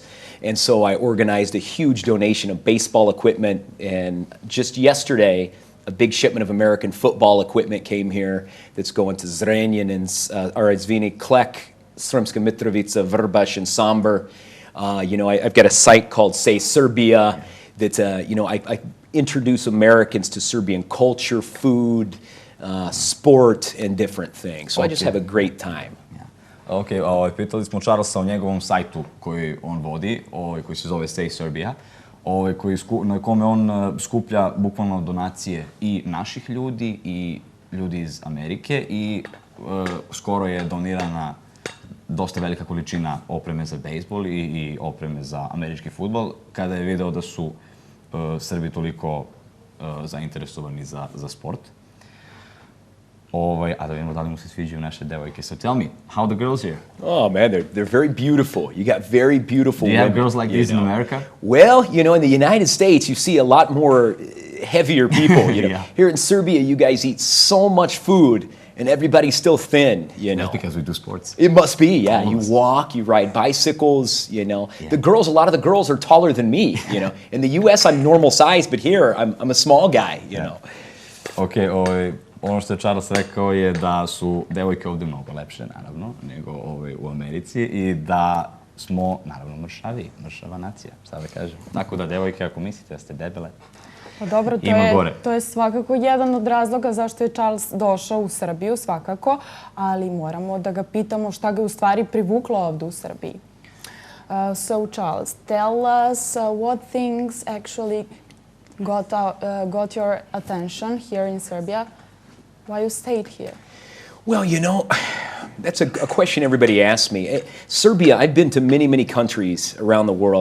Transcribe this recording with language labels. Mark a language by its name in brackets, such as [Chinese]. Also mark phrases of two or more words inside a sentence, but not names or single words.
[English] And so I organized a huge donation of baseball equipment, and just yesterday, a big shipment of American football equipment came here that's going to Zrenjanin and Klek, Sremska Mitrovica, Vrbaš, and Sombor. I've got a site called Say Serbia that, I introduce Americans to Serbian culture, food, sport, and different things. So I just have a great time. [Serbian] Ok, pitali smo Charlesa o njegovom sajtu koji on vodi, koji se zove Say Serbia, na kome on skuplja bukvalno donacije i naših ljudi i ljudi iz Amerike i skoro je donirana dosta velika količina opreme za bejsbol i opreme za američki fudbal, kada je video da su Srbi toliko zainteresovani za sport. A da vidimo da li mu se sviđaju naše devojke. [English] So tell me, how are the girls here? Oh man, they're very beautiful. You got very beautiful women. Do you have girls like this in America? Well, in the United States, you see a lot more heavier people. Yeah. Here in Serbia, you guys eat so much food, and everybody's still thin, That's because we do sports. It must be, yeah. Almost. You walk, you ride bicycles, Yeah. A lot of the girls are taller than me, In the U.S., I'm normal size, but here, I'm a small guy, [Serbian] Okay, ono što je Charles rekao je da su devojke ovdje mnogo lepše, naravno, nego u Americi i da smo, naravno, mršava nacija, šta da kažem. Tako da, devojke, ako mislite da ste debele, Pa dobro, ima gore. To je svakako jedan od razloga zašto je Charles došao u Srbiju, svakako, ali moramo da ga pitamo šta ga u stvari privuklo ovdje u Srbiji. [English] So, Charles, tell us what things actually got your attention here in Serbia. Why you stayed here? Well, that's a question everybody asks me. Serbia, I've been to many, many countries around the world.